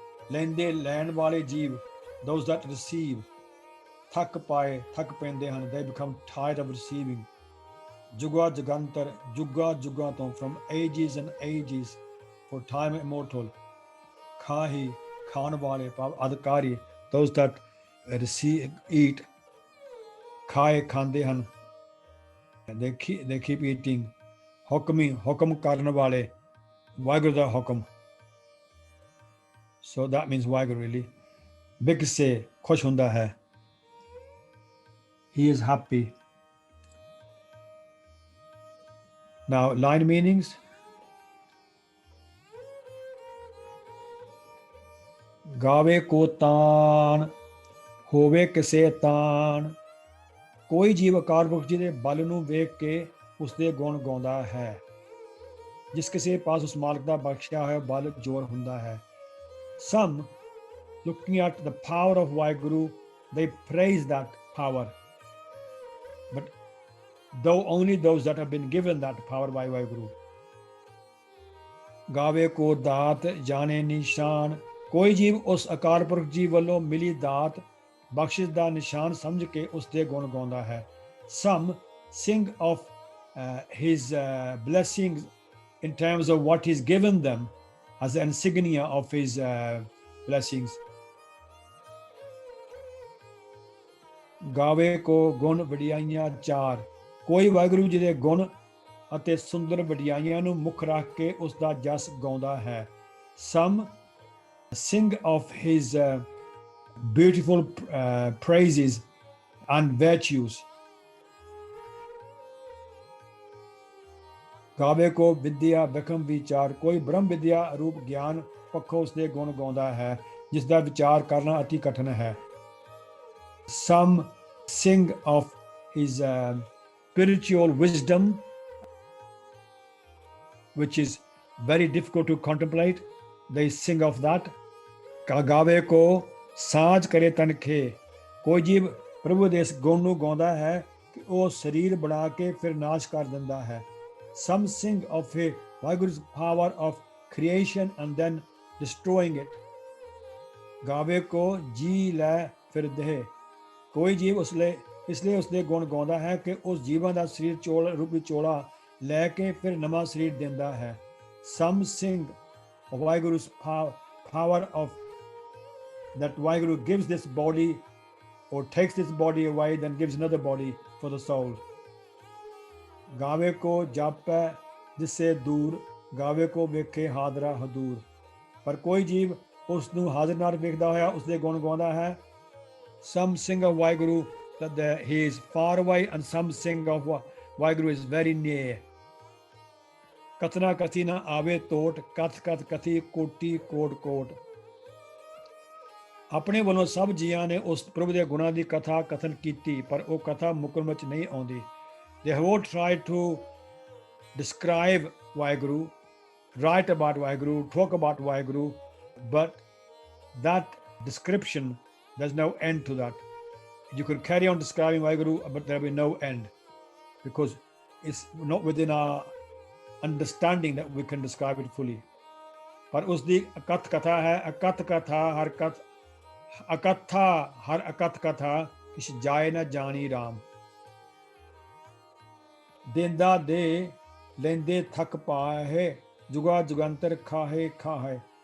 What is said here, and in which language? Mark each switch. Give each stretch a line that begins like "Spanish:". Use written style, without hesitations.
Punjabi: Lende ਲੈਣ ਵਾਲੇ ਜੀਵ,
English: those that receive,
Punjabi: ਥੱਕ ਪਾਏ, ਥੱਕ ਪੈਂਦੇ ਹਨ.
English: They become tired of receiving.
Punjabi: Juga Jugantar, Juga Jugaton,
English: from ages and ages, for time immortal.
Punjabi: Khahi, Khan wale, Adhikari,
English: those that receive, eat.
Punjabi: Khaye khande han,
English: they keep eating.
Punjabi: Hukmi, Hukum karne wale, Waheguru da Hukum.
English: So that means Waheguru really.
Punjabi: Big se, khush hunda hai.
English: He is happy. Now, line meanings.
Punjabi: Gawe ko taan, ਹੋਵੇ ਕਿਸੇ ਤਾਣ, ਕੋਈ ਜੀਵ ਅਕਾਲ ਪੁਰਖ ਜੀ ਦੇ ਬਲ ਨੂੰ ਵੇਖ ਕੇ ਉਸਦੇ ਗੁਣ ਗਾਉਂਦਾ ਹੈ। ਜਿਸ ਕਿਸੇ ਪਾਸ ਉਸ ਮਾਲਕ ਦਾ ਬਖਸ਼ਿਆ ਹੋਇਆ ਬਲ ਜ਼ੋਰ ਹੁੰਦਾ ਹੈ।
English: Some, looking at the power of Waheguru, they praise that power. But though only those that have been given that power by Waheguru.
Punjabi: ਗਾਵੇ ਕੋ ਦਾਤ ਜਾਣੇ ਨਿਸ਼ਾਨ, ਕੋਈ ਜੀਵ ਉਸ ਅਕਾਲ ਪੁਰਖ ਜੀ ਵੱਲੋਂ ਮਿਲੀ ਦਾਤ ਬਖਸ਼ਿਸ਼ ਦਾ ਨਿਸ਼ਾਨ ਸਮਝ ਕੇ ਉਸ ਦੇ ਗੁਣ ਗਾਉਂਦਾ ਹੈ।
English: Some sing of his blessings in terms of what he's given them as the insignia of his blessings.
Punjabi: ਗਾਵੇ ਕੋ ਗੁਣ ਵਡਿਆਈਆਂ ਚਾਰ, ਕੋਈ ਵਾਹਿਗੁਰੂ ਜੀ ਦੇ ਗੁਣ ਅਤੇ ਸੁੰਦਰ ਵਡਿਆਈਆਂ ਨੂੰ ਮੁੱਖ ਰੱਖ ਕੇ ਉਸ ਦਾ ਜਸ ਗਾਉਂਦਾ ਹੈ।
English: Some sing of his beautiful praises and virtues.
Punjabi: ਗਾਵੇ ਕੋ ਵਿਦਿਆ ਵਿਖਮ ਵਿਚਾਰ, ਕੋਈ ਬ੍ਰਹਮ ਵਿਦਿਆ ਰੂਪ ਗਿਆਨ ਪੱਖੋਂ ਉਸਦੇ ਗੁਣ ਗਾਉਂਦਾ ਹੈ ਜਿਸ ਦਾ ਵਿਚਾਰ ਕਰਨਾ ਅਤੀ ਕਠਿਨ ਹੈ।
English: Some sing of his spiritual wisdom, which is very difficult to contemplate. They sing of that.
Punjabi: ਗਾਵੇ ਕੋ ਸਾਂਝ ਕਰੇ ਤਨਖੇ, ਕੋਈ ਜੀਵ ਪ੍ਰਭੂ ਦੇ ਇਸ ਗੁਣ ਨੂੰ ਗਾਉਂਦਾ ਹੈ ਕਿ ਉਹ ਸਰੀਰ ਬਣਾ ਕੇ ਫਿਰ ਨਾਸ਼ ਕਰ ਦਿੰਦਾ ਹੈ।
English: Some sing of a Vaheguru's power of creation and then destroying it.
Punjabi: ਗਾਵੇ ਕੋ ਜੀ ਲੈ ਫਿਰ ਦੇਹ, ਕੋਈ ਜੀਵ ਇਸ ਲਈ ਉਸਦੇ ਗੁਣ ਗਾਉਂਦਾ ਹੈ ਕਿ ਉਸ ਜੀਵਾਂ ਦਾ ਸਰੀਰ ਚੋਲ ਰੂਪੀ ਚੋਲਾ ਲੈ ਕੇ ਫਿਰ ਨਵਾਂ ਸਰੀਰ ਦਿੰਦਾ ਹੈ।
English: Some sing of Vaheguru's power of that Vaheguru gives this body or takes this body away, then gives another body for the soul.
Punjabi: ਗਾਵੇ ਕੋ ਜਾਪੈ ਦਿਸੇ ਦੂਰ, ਗਾਵੇ ਕੋ ਵੇਖੇ ਹਾਜ਼ਰਾ ਹਦੂਰ, ਪਰ ਕੋਈ ਜੀਵ ਉਸ ਨੂੰ ਹਾਜ਼ਰ ਨਾਲ ਵੇਖਦਾ ਹੋਇਆ ਉਸਦੇ ਗੁਣ ਗਾਉਂਦਾ ਹੈ।
English: Some sing of Vaheguru that he is far away, and some sing of Vaheguru is very near.
Punjabi: ਕਥਨਾ ਕਥੀ ਨਾ ਆਵੇ ਤੋਟ, ਕਥ ਕਥ ਕਥੀ ਕੋਟੀ ਕੋਟ ਕੋਟ। ਆਪਣੇ ਵੱਲੋਂ ਸਭ ਜੀਆਂ ਨੇ ਉਸ ਪ੍ਰਭੂ ਦੇ ਗੁਣਾਂ ਦੀ ਕਥਾ ਕਥਨ ਕੀਤੀ, ਪਰ ਉਹ ਕਥਾ ਮੁਕਰਨ ਵਿੱਚ ਨਹੀਂ ਆਉਂਦੀ।
English: They have all tried to describe Vaheguru, write about Vaheguru, talk about Vaheguru, but that description, there's no end to that. You could carry on describing Vaheguru, but there will be no end, because it's not within our understanding that we can describe it fully.
Punjabi: ਪਰ ਉਸ ਦੀ ਅਕਥ ਕਥਾ ਹੈ, ਅਕਥ ਕਥਾ ਹਰ ਕਥ, ਅਕਥਾ ਹਰ ਅਕਥ ਕਥਾ ਕਿਛ ਜਾਏ ਨਾ ਜਾਣੀ ਰਾਮ। ਦੇਂਦਾ ਦੇ ਲੈਂਦੇ ਥੱਕ ਪਾਹੇ, ਜੁਗਾ ਜੁਗੰਤਰ ਖਾਹੇ ਖਾਹੇ।